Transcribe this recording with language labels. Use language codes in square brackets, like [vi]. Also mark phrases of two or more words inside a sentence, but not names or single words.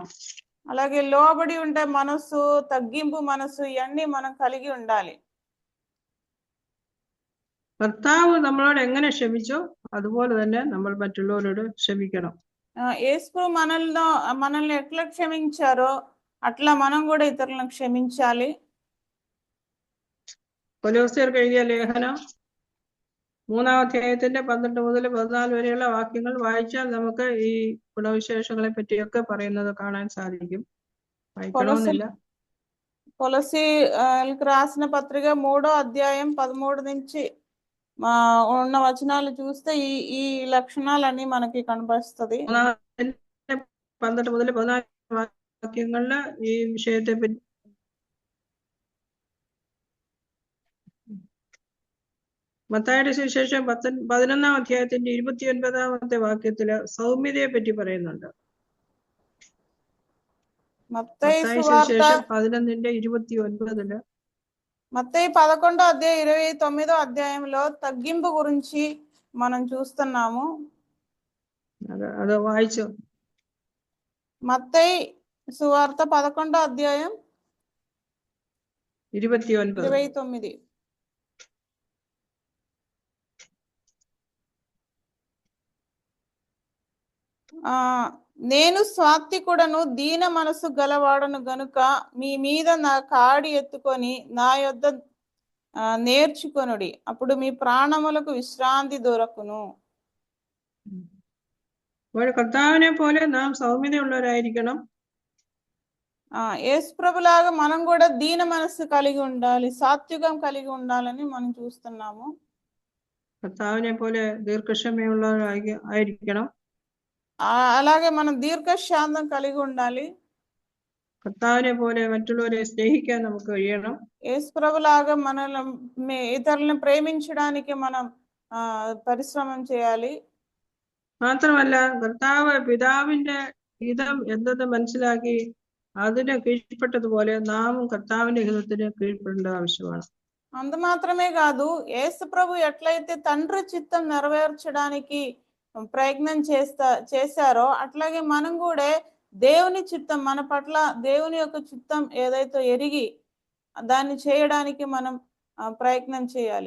[te] అలాగే లోబడి ఉండే మనసు, తగ్గింపు మనసు, ఇవన్నీ మనం కలిగి ఉండాలి. [ml] കർത്താവ് നമ്മളോട് എങ്ങനെ ക്ഷമിച്ചോ അതുപോലെ തന്നെ നമ്മൾ മറ്റുള്ളവരോട് ക്ഷമിക്കണം. [te] యేసు మనల్ని ఎట్లా క్షమించారో అట్లా మనం కూడా ఇతరులను క్షమించాలి. [ml] കൊലോസ്യർക്ക് എഴുതിയ ലേഖനം 3-ാം അധ്യായത്തിന്റെ 12 മുതൽ 14 വരെയുള്ള വാക്യങ്ങൾ വായിച്ചാൽ നമുക്ക് ഈ ഗുണവിശേഷങ്ങളെ പറ്റിയൊക്കെ പറയുന്നത് കാണാൻ സാധിക്കും. വായിക്കണമെന്നില്ല. [te] కొలసీలకు రాసిన పత్రిక 3వ అధ్యాయం 13 నుంచి ఉన్న వచనాలు చూస్తే ఈ లక్షణాలన్నీ మనకి కనిపిస్తుంది. [ml] 12 മുതൽ 14 വാക്യങ്ങളില് ഈ വിഷയത്തെ പറ്റി മത്തായിയുടെ സുവിശേഷം 11-ാം അധ്യായത്തിന്റെ 29-ാമത്തെ വാക്യത്തില് സൗമ്യതയെ പറ്റി പറയുന്നുണ്ട്. [te] మత్తయి సువార్త 11:29 మత్తయి 11వ అధ్యాయం 29వ అధ్యాయంలో తగ్గింపు గురించి మనం చూస్తున్నాము. [ml] അത് വായിച്ചു. [te] మత్తయి సువార్త 11వ అధ్యాయం 29. నేను స్వాత్వికుడను, దీన మనసు గలవాడను గనుక మీ మీద నా కాడి ఎత్తుకొని నా యొద్ద నేర్చుకొనుడి, అప్పుడు మీ ప్రాణములకు విశ్రాంతి దొరకును. [ml] അപ്പോൾ കർത്താവിനെ പോലെ നാം സൗമ്യതയുള്ളവരായിരിക്കണം. [te] యేసు ప్రభులాగా మనం కూడా దీన మనస్సు కలిగి ఉండాలి, సాత్వికం కలిగి ఉండాలని మనం చూస్తున్నాము. [ml] കർത്താവിനെ പോലെ ദീർഘക്ഷമയുള്ളവരായിരിക്കണം. [te] అలాగే మనం దీర్ఘశాంతం కలిగి ఉండాలి. [ml] കർത്താവിനെ പോലെ മറ്റുള്ളവരെ സ്നേഹിക്കാൻ നമുക്ക് കഴിയണം. [te] యేసు ప్రభులాగా మనల్ని ఇతరులను ప్రేమించడానికి మనం పరిశ్రమం చేయాలి. [ml] മാത്രമല്ല കർത്താവ് പിതാവിന്റെ ഹിതം എന്തെന്ന് മനസ്സിലാക്കി അതിന് കീഴ്പ്പെട്ടതുപോലെ നാമും കർത്താവിന്റെ ഹിതത്തിന് കീഴ്പ്പെടേണ്ടത് ആവശ്യമാണ്. [te] అంత మాత్రమే కాదు, యేసు ప్రభు ఎట్లయితే తండ్రి చిత్తం నెరవేర్చడానికి ప్రయత్నం చేశారో అట్లాగే మనం కూడా దేవుని చిత్తం, మన పట్ల దేవుని యొక్క చిత్తం ఏదైతే ఎరిగి దాన్ని చేయడానికి మనం ప్రయత్నం చేయాలి.